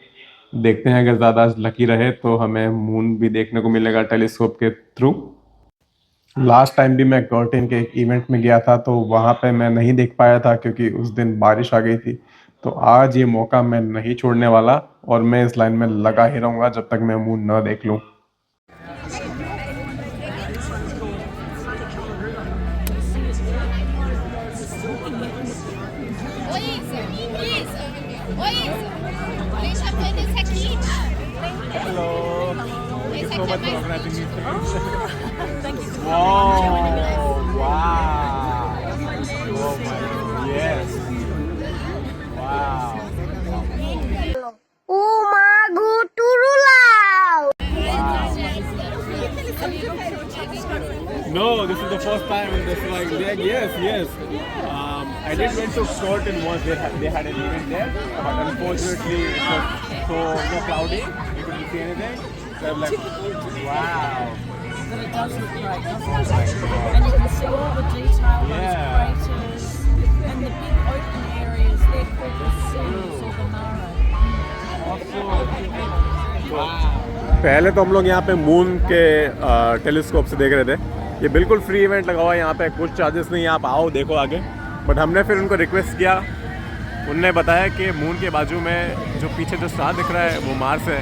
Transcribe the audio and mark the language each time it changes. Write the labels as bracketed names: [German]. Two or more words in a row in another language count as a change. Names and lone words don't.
[Hindi] देखते हैं अगर ज़्यादा लकी रहे तो हमें मून भी देखने को मिलेगा टेलीस्कोप के थ्रू। [English] last time [Hindi] भी मैं कर्टिन के एक इवेंट में गया था तो वहाँ पे मैं नहीं देख पाया था क्योंकि उस दिन बारिश आ गई थी। तो आज ये मौका मैं नहीं छोड़ने वाला और मैं इस लाइन में लगा ही रहूँगा जब तक मैं मून न देख लूँ। [Portuguese] Oi, Isa. Isa. Oi, Isa. Deixa a coisa esse aqui. [English] Hello. [Portuguese] Esse aqui é mais... [English] Wow! Wow! Oh my, yes! Wow! [Portuguese] O Mago Turulau! [English] No, this is the first time. This like yes, yes. I did went to Scotland once. They had an event there, but unfortunately it was so cloudy. You couldn't see anything. So I'm like, wow. But it does look great, doesn't it? And you can see all the detail, Yeah. those craters, and the big open areas. They're called the seas or the Mara. [Hindi] पहले तो हम लोग यहाँ पे मून के टेलीस्कोप से देख रहे थे। ये बिल्कुल [English] free event [Hindi] लगा हुआ है यहाँ पे, कुछ चार्जेस नहीं, आप आओ देखो आगे। बट हमने फिर उनको रिक्वेस्ट किया, उनने बताया कि मून के बाजू में जो पीछे जो स्टार दिख रहा है वो मार्स है।